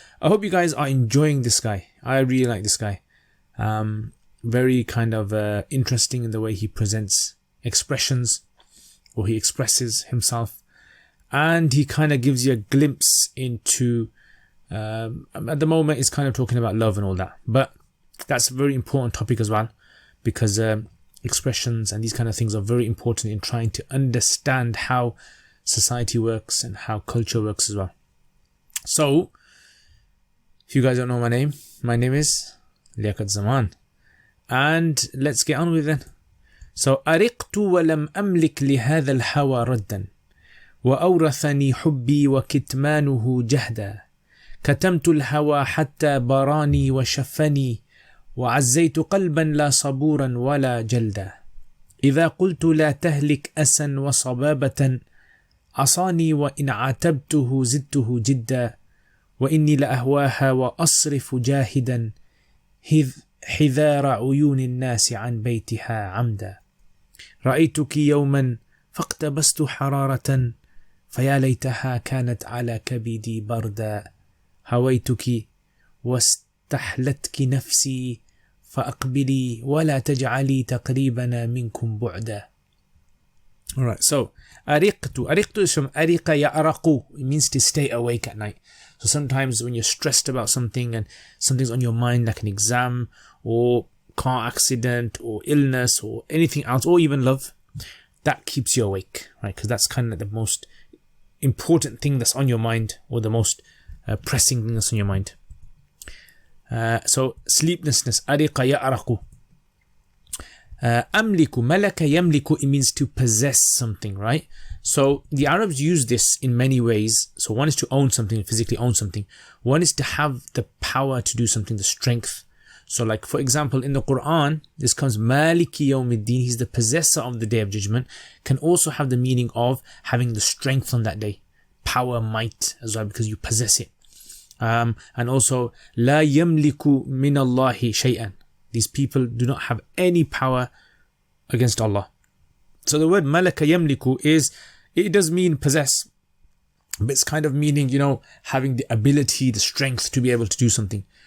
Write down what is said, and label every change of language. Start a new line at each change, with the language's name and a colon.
English: I hope you guys are enjoying this guy. I really like this guy. Very kind of interesting in the way he presents expressions, or he expresses himself, and he kind of gives you a glimpse into at the moment it's kind of talking about love and all that, but that's a very important topic as well, because expressions and these kind of things are very important in trying to understand how society works and how culture works as well. So, if you guys don't know my name is Liaquat Zaman, and let's get on with it.
Arabic: So, أرقت ولم أملك لهذا الهوى ردا وأورثني حبي وكتمانه جهدا كتمت الهوى حتى براني وشفني وعزيت قلبا لا صبورا ولا جلدا إذا قلت لا تهلك أسا وصبابة عصاني وإن عاتبته زدته جدا وإني لأهواها وأصرف جاهدا حذار عيون الناس عن بيتها عمدا رأيتك يوما فاقتبست حرارة فيا ليتها كانت على كبدي بردا هويتك واستحلتك نفسي فأقبلي ولا تجعلي تقريبنا منكم بعدا.
English: Alright, so أرقت is from
Arabic: أرق يأرق.
English: It means to stay awake at night. So sometimes when you're stressed about something and something's on your mind, like an exam or car accident or illness or anything else, or even love, that keeps you awake, right? Because that's kind of the most important thing that's on your mind, or the most pressing thing that's on your mind. So sleeplessness, أرق يأرق. أملك, ملك يملك, it means to possess something, right? So the Arabs use this in many ways. So one is to own something, physically own something. One is to have the power to do something, the strength. So like, for example, in the Quran, this comes
Arabic: Maliki Yawmiddin,
English: he's the possessor of the Day of Judgment, can also have the meaning of having the strength on that day. Power, might as well, because you possess it.
Arabic: And also, لا يملك من الله شيئا.
English: These people do not have any power against Allah. So the word malaka yamliku it does mean possess, but it's kind of meaning, having the ability, the strength to be able to do something.